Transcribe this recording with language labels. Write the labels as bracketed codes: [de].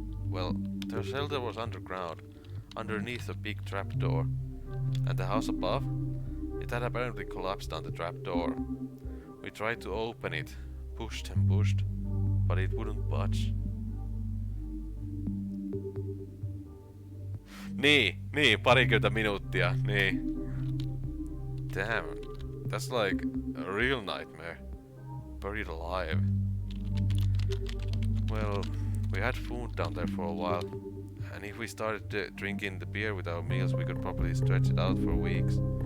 [en] Well, the shelter was underground, underneath a big trapdoor. And the house above? It had apparently collapsed on the trapdoor. We tried to open it, pushed and pushed, but it wouldn't budge. [fi] Niin, parikymmentä minuuttia, niin. [en] Damn, that's like a real nightmare. Buried alive. Well, we had food down there for a while, and if we started drinking the beer with our meals, we could probably stretch it out for weeks.